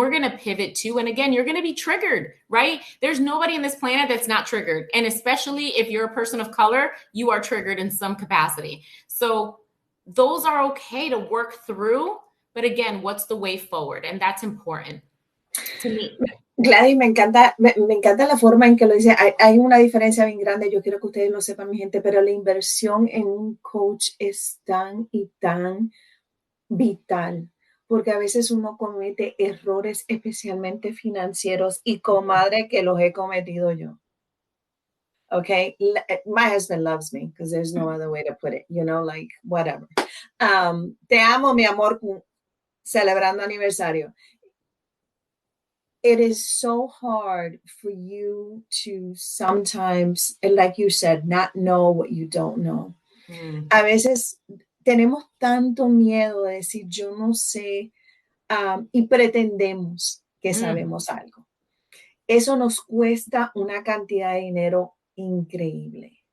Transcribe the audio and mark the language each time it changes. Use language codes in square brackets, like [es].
[en] We're going to pivot to, and again, you're going to be triggered, right? There's nobody in this planet that's not triggered. And especially if you're a person of color, you are triggered in some capacity. So those are okay to work through. But again, what's the way forward? And that's important to me. [es] Gladys, me encanta la forma en que lo dice. Hay una diferencia bien grande, yo quiero que ustedes lo sepan, mi gente, pero la inversión en un coach es tan y tan vital, porque a veces uno comete errores, especialmente financieros, y comadre que los he cometido yo. [en] Okay, my husband loves me because there's no other way to put it, like whatever. [es] Te amo, mi amor, celebrando aniversario. [en] It is so hard for you to sometimes, like you said, not know what you don't know. [es] A veces tenemos tanto miedo de decir yo no sé y pretendemos que sabemos algo. Eso nos cuesta una cantidad de dinero increíble.